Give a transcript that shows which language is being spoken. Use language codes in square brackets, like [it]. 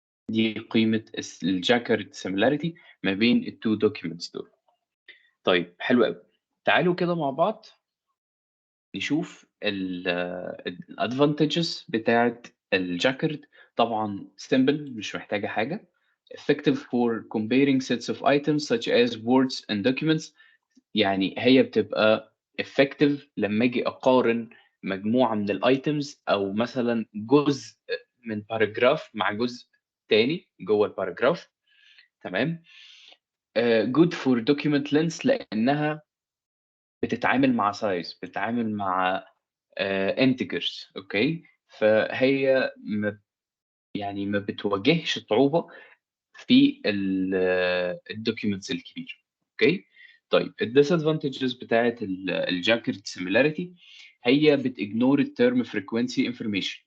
[ar] دي قيمة الJacquard similarity ما بين ال2 documents دول. طيب حلو أوي. تعالوا كده مع بعض نشوف الadvantages بتاعة الJacquard. طبعًا simple مش محتاجة حاجة. [en] effective for comparing sets of items such as words and documents. [ar] يعني هي بتبقى effective لمّا آجي أقارن مجموعة من الitems أو مثلًا جزء من paragraph مع جزء تاني جوّه الparagraph، تمام. [en] good for document length [ar] لإنها بتتعامل مع [en] size بتتعامل مع integers. [ar] أوكي، فهي يعني ما بتواجهش صعوبة في الdocuments الكبيرة. أوكي، طيب الdisadvantages بتاعة الJacquard similarity هي بتignore الterm frequency information.